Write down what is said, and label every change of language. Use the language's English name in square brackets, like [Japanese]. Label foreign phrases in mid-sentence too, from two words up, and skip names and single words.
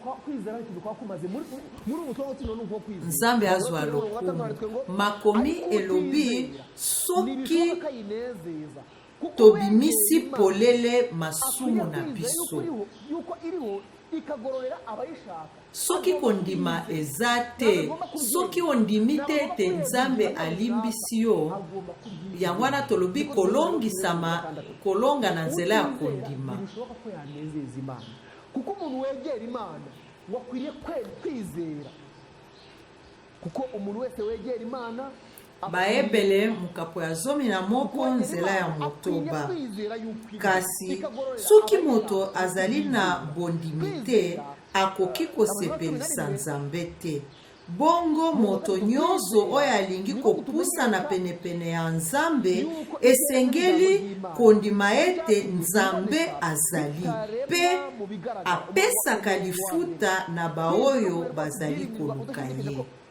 [Lingala] Nzambe azwa lokumu makomi elobi soki tobimisi polele masumu na biso soki kondima eza te soki ondimi te ete Nzambe alimbisi yo yango wana tolobi kolonga na nzela ya kondima. [Kinyarwanda] kuko umuntu wegera Imana wakwiriye kwizera kuko umuntu wese wegera Imana [Lingala] baebele mukapo ya zomi na moko nzela ya motoba kasi soki moto azali na bondimi te akoki kosepelisa Nzambe te. Bongo moto nyonso oyo alingi kopusa na penepene ya Nzambe esengeli kondima ete Nzambe azali pe apesaka lifuta na baoyo bazali koluka ye.